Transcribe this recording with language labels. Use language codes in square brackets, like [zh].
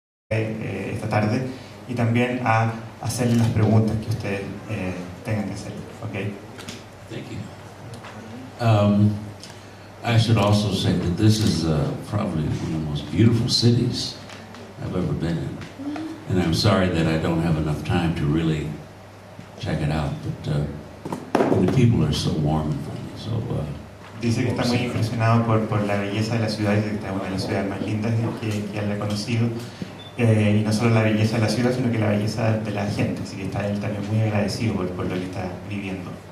[es] Esta tarde, y también a hacerle las preguntas que ustedes tengan que hacer. [en] Okay? Thank you. I should also say that this is probably one of the most beautiful cities I've ever been in. And I'm sorry that I don't have enough time to really check it out, but the people are so warm and friendly. So, [es] dice que está muy impresionado por la belleza de la ciudad, y que está una de las ciudades más lindas que él ha conocido. y no solo la belleza de la ciudad, sino que la belleza de la gente, así que está él también muy agradecido por lo que está viviendo.